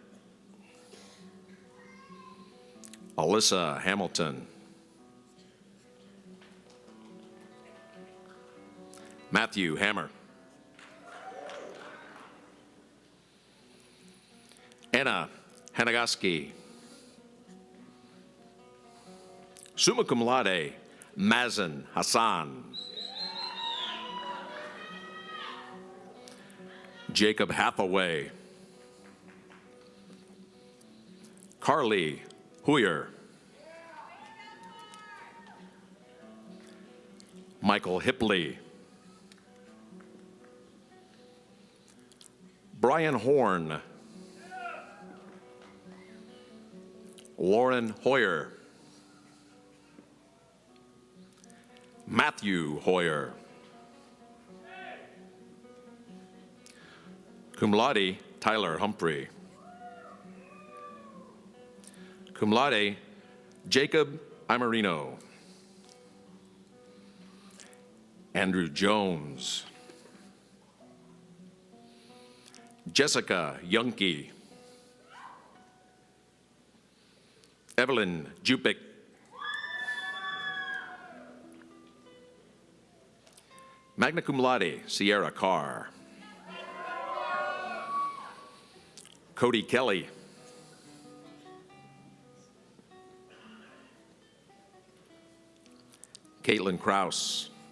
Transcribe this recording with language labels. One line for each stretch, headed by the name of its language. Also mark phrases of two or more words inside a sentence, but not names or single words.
English: Alyssa Hamilton. Matthew Hammer. Anna Hanagaski.
Latin: Summa cum laude,
English: Mazen Hassan. Jacob Hathaway. Carly Huyer. Michael Hipley. Brian Horn. Lauren Hoyer. Matthew Hoyer.
Latin: Cum laude,
English: Tyler Humphrey.
Latin: Cum laude,
English: Jacob Imerino. Andrew Jones. Jessica Yunke. Evelyn Jupic.
Latin: Magna cum laude,
English: Sierra Carr. Cody Kelly. Caitlin Kraus.